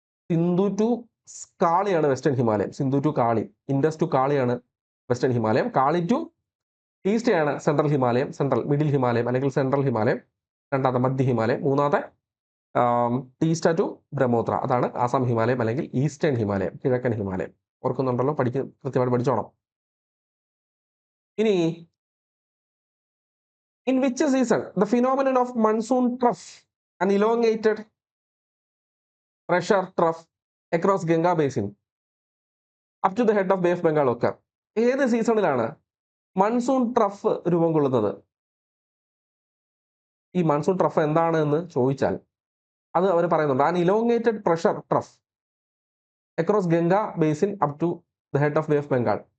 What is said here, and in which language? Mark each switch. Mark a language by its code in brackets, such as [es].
[ml] Sindhu to കാളിയാണ് western Himalayam. Sindhu to Kali, Indus to കാളിയാണ് western Himalayam. Kali to ഈസ്റ്റയാണ് central Himalayam, middle ഹിമാലയം അല്ലെങ്കിൽ central ഹിമാലയം. രണ്ടാമത്തെ മധ്യ ഹിമാലയം. മൂന്നാമത്തെ Teesta to Brahmaputra, അതാണ് ആസാം ഹിമാലയം അല്ലെങ്കിൽ ഈസ്റ്റേൺ ഹിമാലയം, കിഴക്കൻ ഹിമാലയം. ഓർക്കുന്നുണ്ടല്ലോ? കൃത്യമായിട്ട് പഠിച്ചോണം. [en] ഇനി in which season the phenomenon of monsoon trough, an elongated pressure trough across Ganga basin up to the head of Bay of Bengal occur? [ml] ഏത് സീസണിലാണ് മൺസൂൺ ട്രഫ് രൂപം കൊള്ളുന്നത്? ഈ മൺസൂൺ ട്രഫ് എന്താണ് എന്ന് ചോദിച്ചാൽ അത് അവർ പറയുന്നുണ്ട്. [en] An elongated pressure trough across Ganga basin up to the head of bay of Bengal.